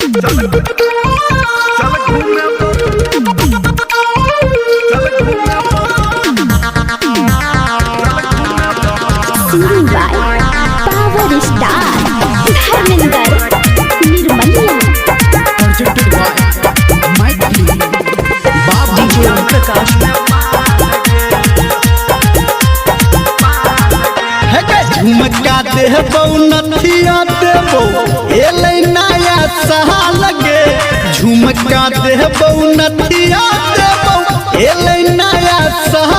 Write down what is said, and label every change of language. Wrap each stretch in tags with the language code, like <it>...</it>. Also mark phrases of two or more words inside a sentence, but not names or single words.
<en>Singing by Power Star Dharmender Nirmaliya presented by Mighty Babu Prakash</en> <bho>झुमका देबो नथिया देबो एलै नया सहा लगे झुमका देबो नथिया देबो एलै नया सहा</bho>